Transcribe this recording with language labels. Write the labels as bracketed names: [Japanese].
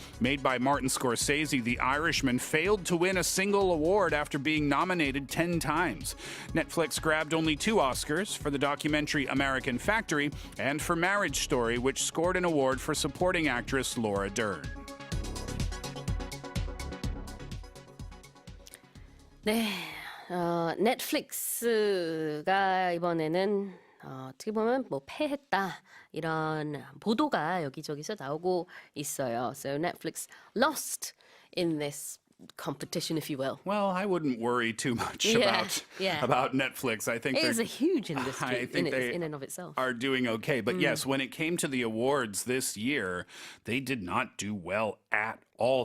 [English] Made by Martin Scorsese, The Irishman failed to win a single award after being nominated 10 times. Netflix grabbed only 2 Oscars for the documentary American Factory and for Marriage Story, which scored an award for supporting actress Laura Dern. [Korean] 네, 넷플릭스가 이번에는 어떻게 보면 뭐 패했다 이런 보도가 여기저기서 나오고 있어요. [English] So Netflix lost in this competition, if you will. Well, I wouldn't worry too much about Netflix. I think it is a huge industry in and of itself. Are doing okay. But yes, when it came to the awards this year, they did not do well at all.